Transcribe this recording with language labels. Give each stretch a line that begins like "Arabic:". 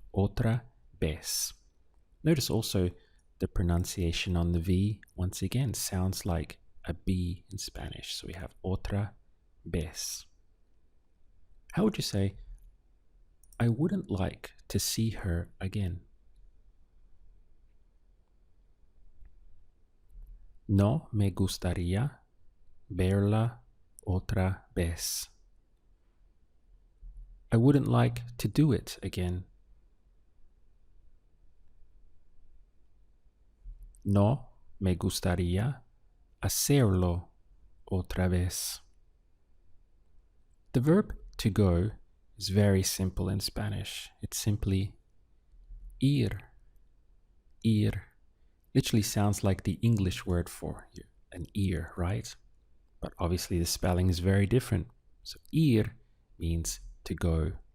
Spanish: Otra vez.
English: Notice also the pronunciation on the V, once again, sounds like a B in Spanish. So we have
Spanish: otra vez.
English: How would you say, I wouldn't like to see her again?
Spanish: No me gustaría verla otra vez.
English: I wouldn't like to do it again.
Spanish: No me gustaría hacerlo otra vez.
English: The verb to go is very simple in Spanish. It's simply ir. Ir. Literally sounds like the English word for an ear, right? But obviously the spelling is very different. So ir means to go.